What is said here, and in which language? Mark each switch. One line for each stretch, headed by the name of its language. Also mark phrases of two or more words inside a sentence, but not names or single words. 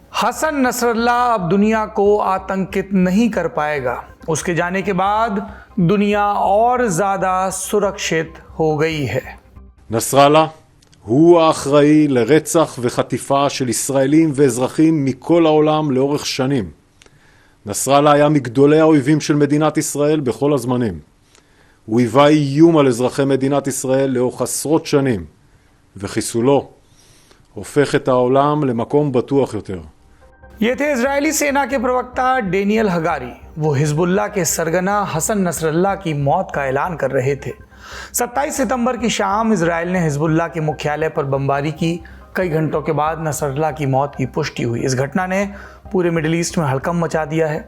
Hindi: हसन नसरल्लाह अब दुनिया को आतंकित नहीं कर पाएगा। उसके जाने के बाद दुनिया और ज्यादा सुरक्षित हो गई है।
Hebrew: נסראללה הוא האחראי לרצח וחטיפה של ישראלים ואזרחים מכל העולם לאורך שנים. נסראללה היה מגדולי האויבים של מדינת ישראל בכל הזמנים. הוא היווה איום על אזרחי מדינת ישראל לאורך עשרות שנים, וחיסולו הופך את העולם למקום בטוח יותר.
Hindi: ये थे इजरायली सेना के प्रवक्ता डेनियल हगारी। वो हिजबुल्लाह के सरगना हसन नसरल्लाह की मौत का ऐलान कर रहे थे। 27 सितंबर की शाम इजराइल ने हिजबुल्लाह के मुख्यालय पर बमबारी की। कई घंटों के बाद नसरल्लाह की मौत की पुष्टि हुई। इस घटना ने पूरे मिडिल ईस्ट में हड़कंप मचा दिया है।